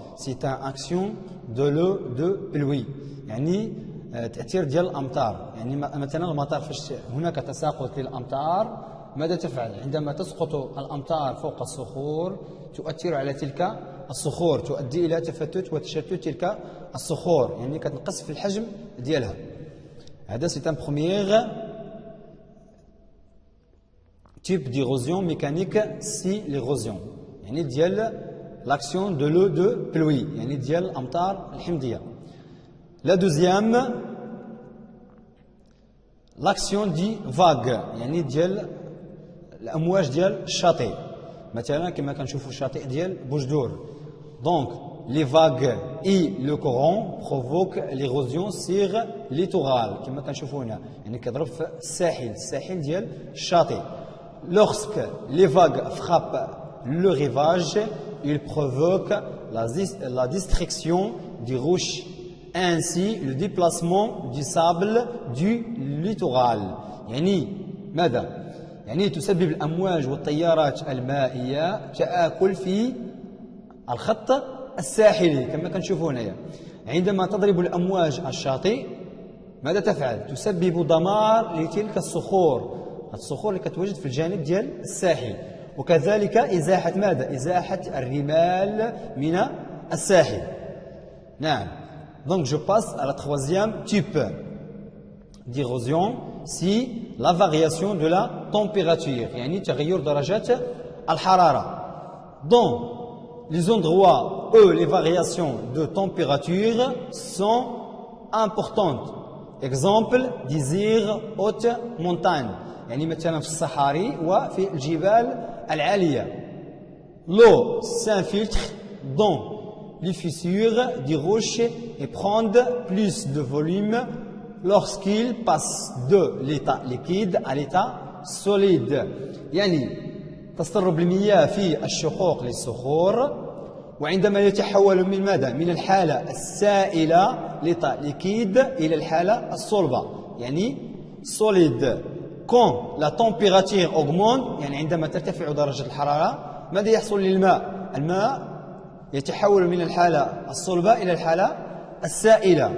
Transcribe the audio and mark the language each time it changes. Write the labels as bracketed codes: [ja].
[fr] C'est une action de l'eau de pluie. [ar] يعني تأثير ديال الأمطار. يعني مثلا المطر فاش هناك تساقط للأمطار ماذا تفعل؟ عندما تسقط الأمطار فوق الصخور تؤثر على تلك الصخور، تؤدي إلى تفتت وتشتت تلك الصخور، يعني كتنقص في الحجم ديالها. [fr] هذا c'est un premier type d'érosion mécanique, c'est l'érosion. [ar] يعني ديال [fr] l'action de l'eau de pluie، [ar] يعني ديال الأمطار الحمضية. [fr] La deuxième, l'action du vague، [ar] يعني ديال الأمواج ديال الشاطئ. مثلا كما كنشوفوا الشاطئ ديال بوجدور. [fr] Donc les vagues et le courant provoquent l'érosion sur le littoral [ar] كما كنشوفوا هنا، يعني كيضرب في الساحل ديال الشاطئ. [fr] Lorsque les vagues frappent le rivage, ils provoquent la destruction des roches, ainsi le déplacement du sable du littoral. [ar] يعني ماذا؟ يعني تسبب الأمواج والتيارات المائية تآكل في الخط الساحلي كما كنشوفوا هنايا. عندما تضرب الأمواج الشاطئ ماذا تفعل؟ تسبب دمار لتلك الصخور اللي كتواجد في الجانب ديال الساحل، وكذلك إزاحة ماذا؟ إزاحة الرمال من الساحل. [fr] نعم. Donc je passe à la troisième type d'érosion, c'est la variation de la température [ar] يعني تغير درجات الحرارة. [fr] Dans les endroits où les variations de température sont importantes, exemple désert haute montagne [ar] يعني مثلا في الصحاري وفي الجبال العالية. [fr] L'eau s'infiltre dans les fissures des roches et prend plus de volume lorsqu'il passe de l'état liquide à l'état solide. [ar] يعني تسرب المياه في الشقوق للصخور وعندما يتحول من ماذا؟ من الحالة السائلة [fr] l'état liquide [ar] إلى الحالة الصلبة يعني solide. [fr] Quand la température augmente [ar] يعني عندما ترتفع درجة الحرارة ماذا يحصل للماء؟ الماء يتحول من الحالة الصلبة إلى الحالة السائلة.